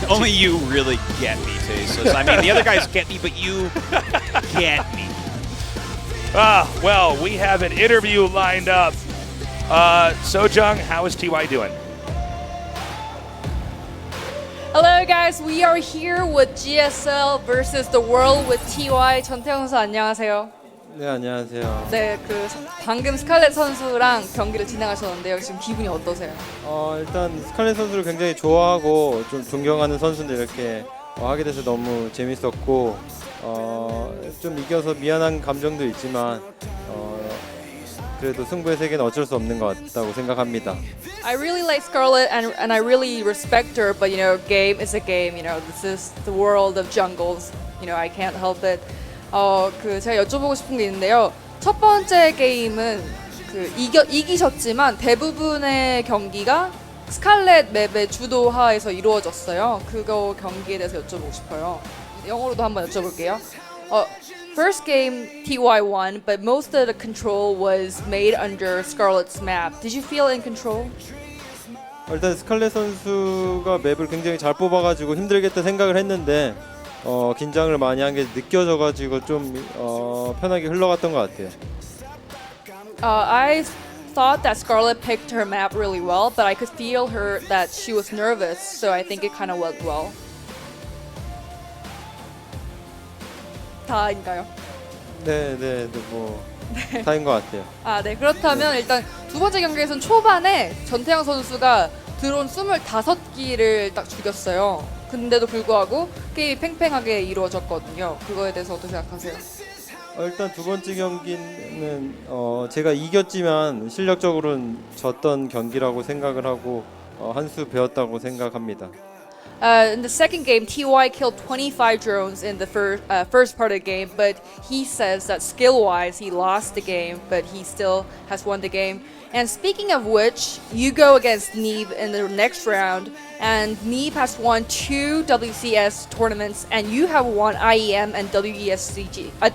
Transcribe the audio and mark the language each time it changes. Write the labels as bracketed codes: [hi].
[en] only you really get me, Tasteless. I mean, the other guys get me, but you get me. Well, we have an interview lined up. Sojung, how is TY doing? Hello guys, we are here with GSL versus the world with TY. [ko] 전태영 선수 안녕하세요. 네, 안녕하세요. 네, 방금 스칼렛 선수랑 경기를 진행하셨는데요. 지금 기분이 어떠세요? 일단 스칼렛 선수를 굉장히 좋아하고 좀 존경하는 선수인데 이렇게 하게 돼서 너무 재밌었고 좀 이겨서 미안한 감정도 있지만 그래도 승부의 세계는 어쩔 수 없는 것 같다고 생각합니다. [en] I really like Scarlett and I really respect her, but you know, game is a game. You know, this is the world of jungles. You know, I can't help it. [ko] 제가 여쭤보고 싶은 게 있는데요. 첫 번째 게임은 이기셨지만 대부분의 경기가 스칼렛 맵의 주도하에서 이루어졌어요. 그거 경기에 대해서 여쭤보고 싶어요. 영어로도 한번 여쭤볼게요. [en] First game, TY won, but most of the control was made under Scarlett's map. Did you feel in control? [ko] 일단 스칼렛 선수가 맵을 굉장히 잘 뽑아가지고 힘들겠다 생각을 했는데 긴장을 많이 한 게 느껴져가지고 좀 편하게 흘러갔던 것 같아요. [en] I thought that Scarlett picked her map really well, but I could feel her that she was nervous, so I think it kind of went well. [ko] 다인가요? 네, 뭐 다인 것 같아요. 네. 그렇다면 일단 두 번째 경기에서는 초반에 전태양 선수가 드론 25기를 딱 죽였어요. 근데도 불구하고 게임이 팽팽하게 이루어졌거든요. 그거에 대해서 어떻게 생각하세요? 일단 두 번째 경기는 제가 이겼지만 실력적으로는 졌던 경기라고 생각을 하고 한 수 배웠다고 생각합니다. [en] In the second game, TY killed 25 drones in the first part of the game, but he says that skill-wise he lost the game, but he still has won the game. And speaking of which, you go against Neve in the next round, and Neve has won 2 WCS tournaments, and you have won IEM and WESG.